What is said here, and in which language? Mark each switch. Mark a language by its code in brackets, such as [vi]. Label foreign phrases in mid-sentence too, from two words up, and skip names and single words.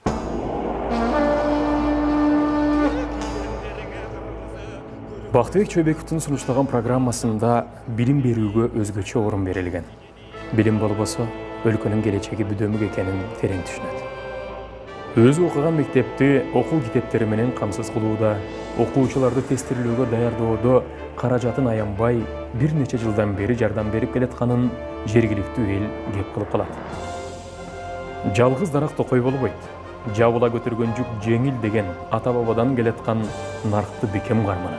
[ky] Бактыбек Чойбековдун сунуштаган программасында билим берүүгө өзгөчө орун берилген. Билим болбосо өлкөнүн келечеги бүдөмүк экенин терең түшүнөт. [kk] Өзі оқыған мектепті оқу китептері [ky] менен камсыз кылууда, окуучуларды тестирлөөгө даярдоодо каражатын аянбай бир нече жылдан бери жардам берип келатканын жергиликтүү эл кеп кылып калат. Жалгыз дарак токой болбойт. Жабыла көтөргөн жүк жеңил деген ата-бабадан келаткан наркты бекем карманат.